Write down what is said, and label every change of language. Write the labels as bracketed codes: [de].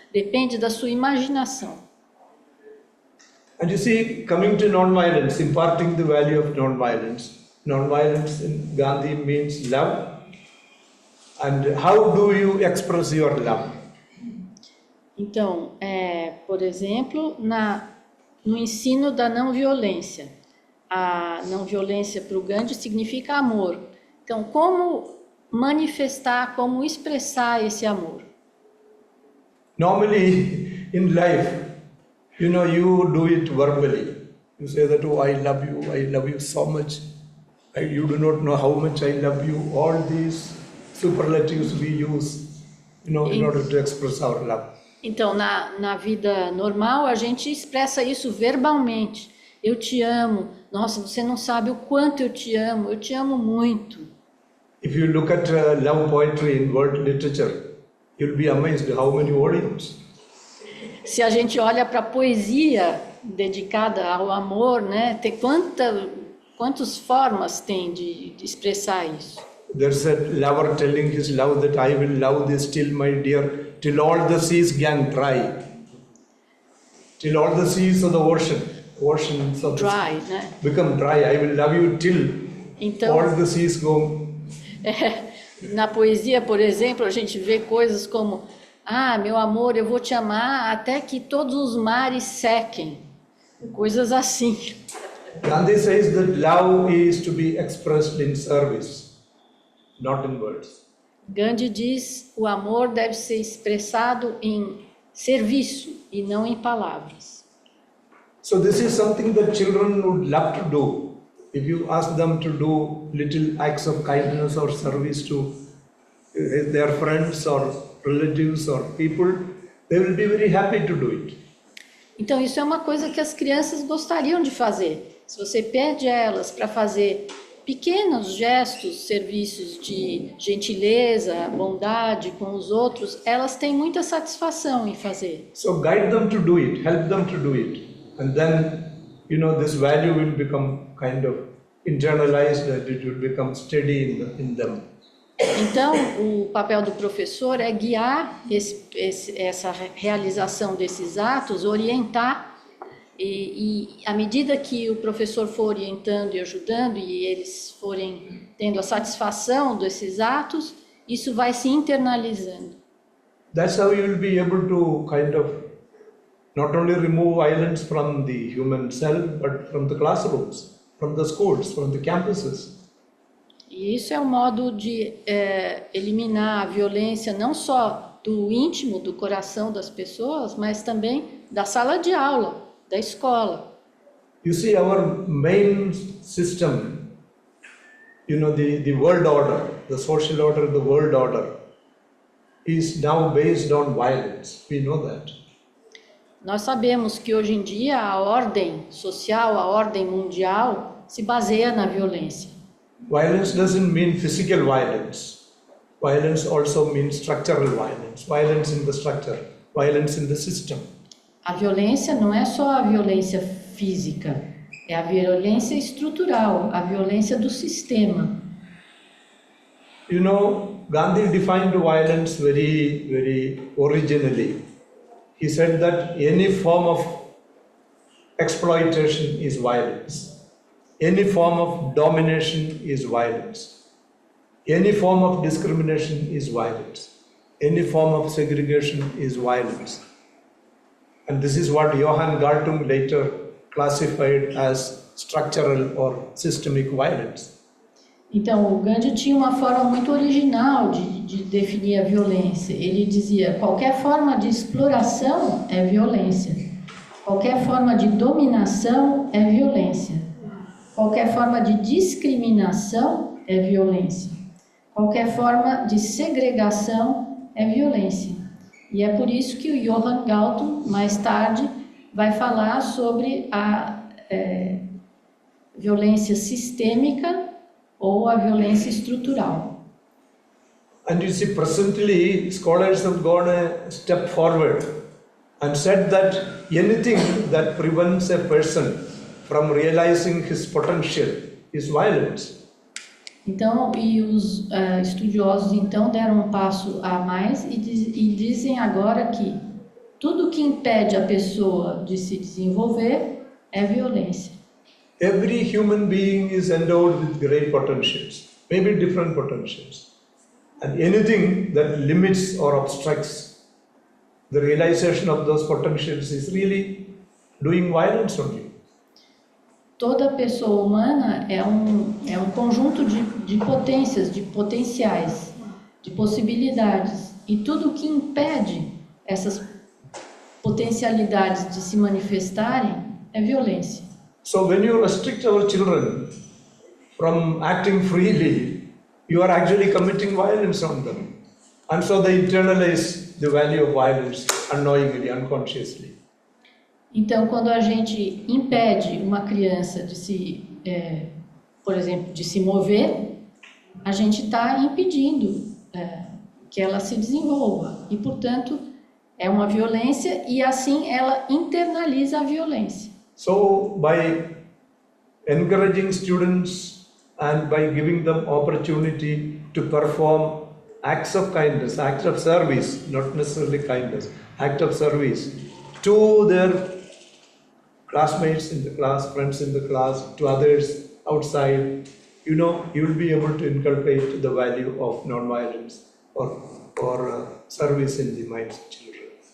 [pt] Depende da sua imaginação. [en] And you see, coming to non-violence, imparting the value of non-violence. Non-violence in Gandhi means love. And how do you express your love? [pt] Então, por exemplo, no ensino da não violência. A não violência para o Gandhi significa amor. Então, como manifestar, como expressar esse amor? [en] Normally, in life, you know, you do it verbally. You say that, oh, I love you so much. You do not know how much I love you. All these superlatives we use, in order to express our love. [pt] Então, na vida normal, a gente expressa isso verbalmente. Eu te amo. Nossa, você não sabe o quanto eu te amo muito. [en] If you look at love poetry in world literature, you'll be amazed how many volumes. [pt] Se a gente olha para a poesia dedicada ao amor, né, tem quantas formas tem de expressar isso? [en] There's a lover telling his love that I will love thee still, my dear, till all the seas can dry. Till all the seas of the oceans of Dry, [pt] né? [en] become dry. I will love you till [pt] Então, [en] all the seas go. [pt] na poesia, por exemplo, a gente vê coisas como: ah, meu amor, eu vou te amar até que todos os mares sequem. Coisas assim. [en] Gandhi says that love is to be expressed in service, not in words. [pt] Gandhi diz: o amor deve ser expressado em serviço e não em palavras. [en] So this is something that children would love to do. If you ask them to do little acts of kindness or service to their friends or relatives or people, they will be very happy to do it. [pt] Então, isso é uma coisa que as crianças gostariam de fazer. Se você pede a elas para fazer pequenos gestos, serviços de gentileza, bondade com os outros, elas têm muita satisfação em fazer. [en] So guide them to do it, help them to do it. And then, this value will become kind of internalized and it will become steady in them. [pt] Então, o papel do professor é guiar essa realização desses atos, orientar, e à medida que o professor for orientando e ajudando, e eles forem tendo a satisfação desses atos, isso vai se internalizando. [en] That's how you will be able to kind of not only remove violence from the human self, but from the classrooms, from the schools, from the campuses. [pt] E isso é um modo de eliminar a violência não só do íntimo, do coração das pessoas, mas também da sala de aula, da escola. [en] You see, our main system, the world order, the social order, the world order, is now based on violence. We know that. [pt] Nós sabemos que hoje em dia a ordem social, a ordem mundial, se baseia na violência. [en] Violence doesn't mean physical violence. Violence also means structural violence. Violence in the structure, violence in the system. [pt] A violência não é só a violência física, é a violência estrutural, a violência do sistema. [en] Gandhi defined violence very, very originally. He said that any form of exploitation is violence. Any form of domination is violence. Any form of discrimination is violence. Any form of segregation is violence. And this is what Johann Galtung later classified as structural or systemic violence. [pt] Então, o Gandhi tinha uma forma muito original de definir a violência. Ele dizia: qualquer forma de exploração é violência. Qualquer forma de dominação é violência. Qualquer forma de discriminação é violência. Qualquer forma de segregação é violência. E é por isso que o Johann Galtung, mais tarde, vai falar sobre a violência sistêmica ou a violência estrutural. [en] And you see, presently, scholars have gone a step forward and said that anything that prevents a person from realizing his potential is violence. [pt] Então, e os estudiosos então deram um passo a mais e dizem agora que tudo que impede a pessoa de se desenvolver é violência. [en] Every human being is endowed with great potentials, maybe different potentials. And anything that limits or obstructs the realization of those potentials is really doing violence on you. [pt] Toda pessoa humana é um conjunto de potências, de potenciais, de possibilidades. E tudo que impede essas potencialidades de se manifestarem é violência. [en] So when you restrict our children from acting freely, you are actually committing violence on them. And so they internalize the value of violence unknowingly, unconsciously. [pt] Então, quando a gente impede uma criança de se, por exemplo, de se mover, a gente está impedindo que ela se desenvolva. E, portanto, é uma violência e assim ela internaliza a violência. [en] So by encouraging students and by giving them opportunity to perform acts of kindness, acts of service, not necessarily kindness, act of service to their classmates in the class, friends in the class, to others outside, you will be able to inculcate the value of non-violence or service in the minds of children.